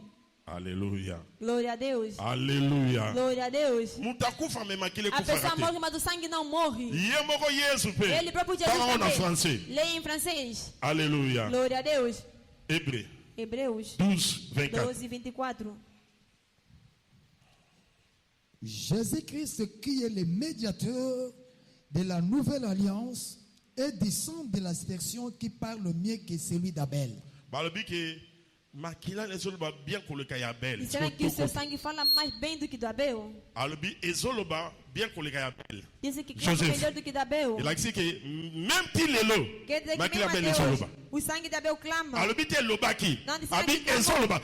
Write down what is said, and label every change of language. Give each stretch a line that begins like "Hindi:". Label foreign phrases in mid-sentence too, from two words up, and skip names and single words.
Portuguese: Aleluia. Glória a Deus. Aleluia. Glória a Deus. A pessoa morre, mas o sangue não morre. Ele próprio Jesus também. Leia em francês. Aleluia. Glória a Deus. Hebreus 12, 24.
French: Jésus-Christ, qui est le médiateur de la nouvelle alliance, est du sang de l'aspersion qui parle mieux que celui d'Abel.
Portuguese: E será que o seu sangue fala mais bem do que do Abel? Dizem que clama melhor do que do Abel. Quer dizer que mesmo Deus, o sangue de Abel clama. Não diz que clamou.